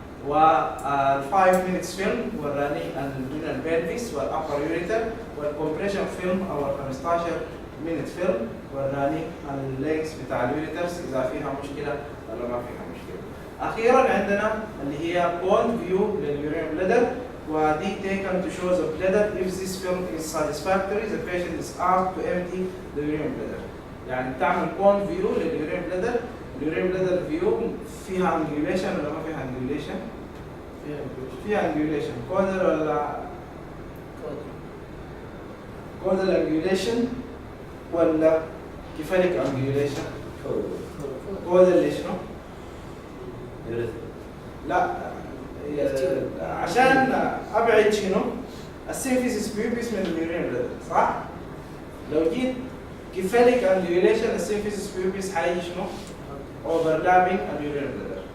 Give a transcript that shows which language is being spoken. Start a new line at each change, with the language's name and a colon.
Arabic: وال5 minutes فيلم وراني الرينال بلفس والابر يوريتر، والكمبريشن فيلم او ال 15 minute فيلم وراني اللينكس بتاع اليوريترز اذا فيها مشكله ولا ما فيها مشكله. اخيرا عندنا اللي هي كون فيو لليورين بلادر، ودي taken to show the bladder.
English: If this film is satisfactory, the patient is asked to empty the urine bladder.
Arabic: يعني تعمل كون فيو لليورين بلادر. اليورين بلادر فيو فيها angulation ولا ما فيها angulation؟ فيها angulation. كودل ولا كودل angulation ولا كيفاليك angulation؟ كودل ليش نو؟ لا عشان ابعد شنو؟ السيمفيسيس بيوبيس من اليورين بلادر صح؟ لو جيت كيفاليك انديوليشن السيمفيسيس بيوبيس حيجي شنو؟ اوفرلابينج اليورين بلادر.